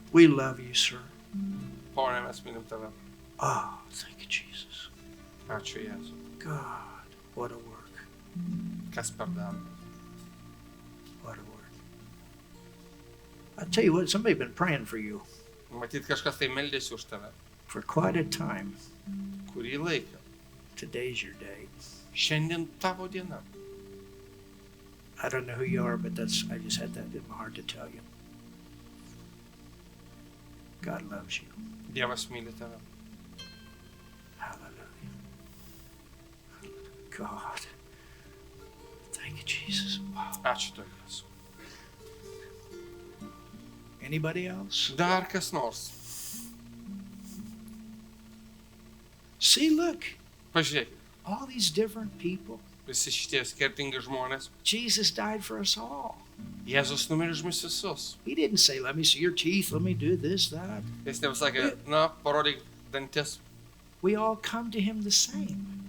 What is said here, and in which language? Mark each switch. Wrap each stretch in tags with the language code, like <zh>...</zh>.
<en>We love you, sir.</en> <lt>Pone, mes mylim tave.</lt> <en>Oh, thank you, Jesus.</en> <lt>Ačiū Jėzui.</lt> <en>God, what a work.</en> <lt>Kas per darbą.</lt> <en>What a work. I tell you what, somebody's been praying for you</en> <lt>Matyt, kažkas tai meldėsi už tave.</lt> <en>for quite a time.</en> <lt>Kurį laiką.</lt> <en>Today's your day.</en> <lt>Šiandien tavo diena.</lt> <en>I don't know who you are, but I just had that in my heart to tell you. God loves you.</en> <lt>Dievas myli tave.</lt> <en>Hallelujah. God. Thank you, Jesus. Wow.</en> <lt>Ačiū tau Jėzui.</lt> <en>Anybody else?</en> <lt>Dar kas nors.</lt> <en>See, look,</en> <lt>Pažiūrėk.</lt> <en>all these different people.</en> <lt>Visi šitie skirtingi žmonės.</lt> <en>Jesus died for us all.</en> <lt>Jėzus numirė už mus visus.</lt> <en>He didn't say, let me see your teeth, let me do this, that.</en> <lt>Jis nepasakė, na, parodyk dantis.</lt> <en>We all come to him the same.</en>